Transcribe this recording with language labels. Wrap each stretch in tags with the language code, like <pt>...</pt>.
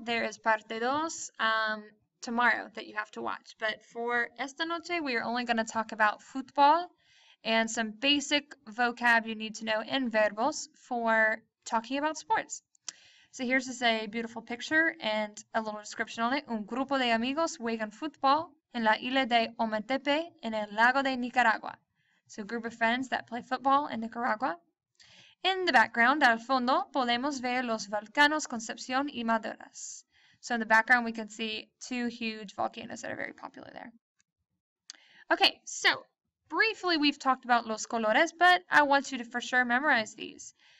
<en>There is</en> <es>parte dos</es> <en>tomorrow that you have to watch. But for</en> <es>esta noche,</es> <en>we are only going to talk about football and some basic vocab you need to know in</en> <es>verbos</es> <en>for talking about sports. So here's just a beautiful picture and a little description on it.</en> <es>Un grupo de amigos juegan fútbol en la isla de Ometepe en el lago de Nicaragua.</es> <en>So a group of friends that play football in Nicaragua. In the background,</en> <es>al fondo, podemos ver los volcanos Concepción y Maduras.</es> <en>So in the background, we can see two huge volcanoes that are very popular there. Okay, so briefly we've talked about</en> <es>los colores,</es> <en>but I want you to for sure memorize these.</en>